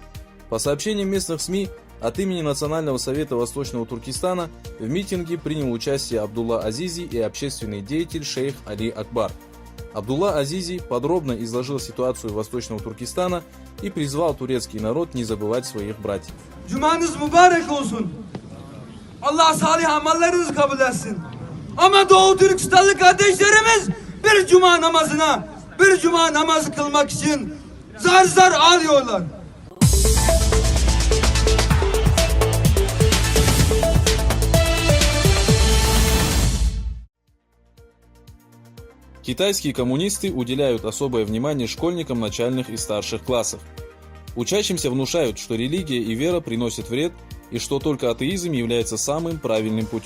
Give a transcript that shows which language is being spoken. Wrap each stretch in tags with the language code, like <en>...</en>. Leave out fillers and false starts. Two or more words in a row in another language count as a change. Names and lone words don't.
<ru>По сообщениям местных СМИ, от имени Национального совета Восточного Туркестана в митинге принял участие Абдулла Азизи и общественный деятель шейх Али Акбар. Абдулла Азизи подробно изложил ситуацию Восточного Туркестана и призвал турецкий народ не забывать своих братьев.</ru> <tr>Cumanız mübarek olsun. Allah salih amellerinizi kabul etsin. Ama Doğu Türkistanlı kardeşlerimiz bir cuma namazı kılmak için zar zar ağlıyorlar.</tr> <ru>Китайские коммунисты уделяют особое внимание школьникам начальных и старших классов. Учащимся внушают, что религия и вера приносят вред и что только атеизм является самым правильным путем.</ru>